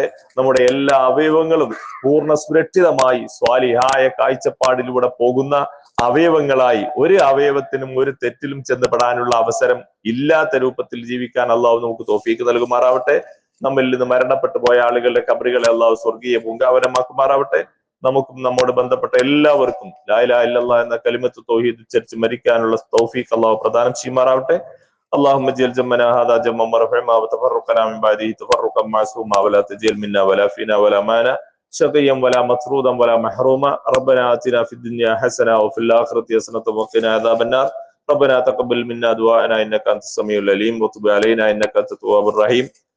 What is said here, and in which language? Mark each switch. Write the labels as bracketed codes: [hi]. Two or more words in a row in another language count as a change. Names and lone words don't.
[ml] നമ്മുടെ എല്ലാ അവയവങ്ങളും പൂർണ്ണ സുരക്ഷിതമായി സ്വാലിഹായ കാഴ്ചപ്പാടിലൂടെ പോകുന്ന അവയവങ്ങളായി, ഒരു അവയവത്തിനും ഒരു തെറ്റിലും ചെന്നപ്പെടാനുള്ള അവസരം ഇല്ലാത്ത രൂപത്തിൽ ജീവിക്കാൻ അള്ളാഹു നമുക്ക് തൗഫീക്ക് നൽകുമാറാവട്ടെ. നമ്മിൽ നിന്ന് മരണപ്പെട്ടു പോയ ആളുകളുടെ ഖബറുകളെ അള്ളാഹു സ്വർഗീയ പൂങ്കാവനമാക്കുമാറാവട്ടെ. നമുക്കും നമ്മോട് ബന്ധപ്പെട്ട എല്ലാവർക്കും [ar] لا إله إلا الله [ml] എന്ന [ar] كلمة التوحيد [ml] ഉച്ചരിച്ച് മരിക്കാനുള്ള തൗഫീഖ് അള്ളാഹു പ്രദാനം ചെയ്യുമാറാവട്ടെ. [ar] اللهم اجعل جمعنا هذا جمعا مرحوما وتفرقنا من بعده تفرقا معصوما ولا تجعل منا ولا فينا ولا معنا شقيا ولا مطرودا ولا محروما. ربنا آتنا في الدنيا حسنة وفي الآخرة حسنة وقنا عذاب النار. ربنا تقبل منا دعاءنا إنك أنت السميع العليم وتب علينا إنك أنت التواب الرحيم.